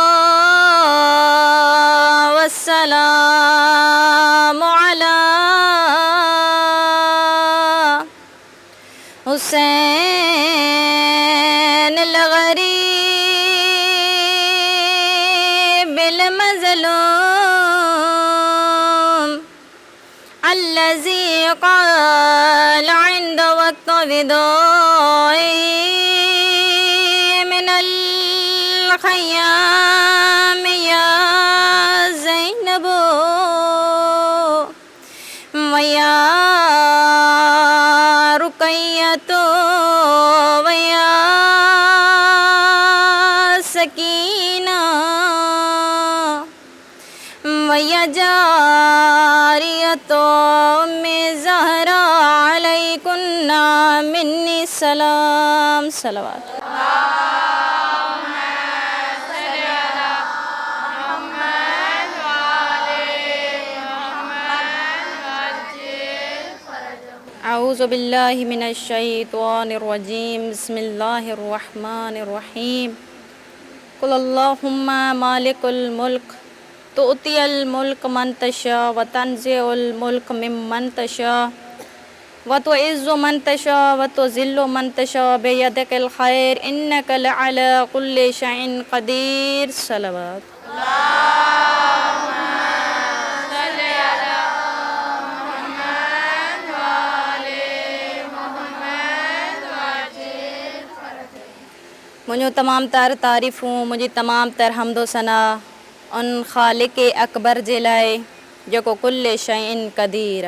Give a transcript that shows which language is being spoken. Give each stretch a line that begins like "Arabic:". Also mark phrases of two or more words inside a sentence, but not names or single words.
Arabic: والسلام على الحسين الغريب المظلوم الذي قال عند وقت الوداع من الخيام يا زينب ويا رقية ويا سكينة ويا جارية أم الزهراء عليكن مني سلام صلوات. أعوذ بالله من الشيطان الرجيم بسم الله الرحمن الرحيم قل اللهم مالك الملك تؤتي الملك من تشاء وتنزع الملك ممن تشاء وتعز من تشاء وتذل من تشاء بيدك الخير إنك على كل شيء قدير صلوات.
Urdu: مجھے تمام تر تعریفیں مجھے تمام تر حمد و ثنا اس خالق اکبر
Sindhi: जे लाए जेको
Arabic: كل شيء قدير.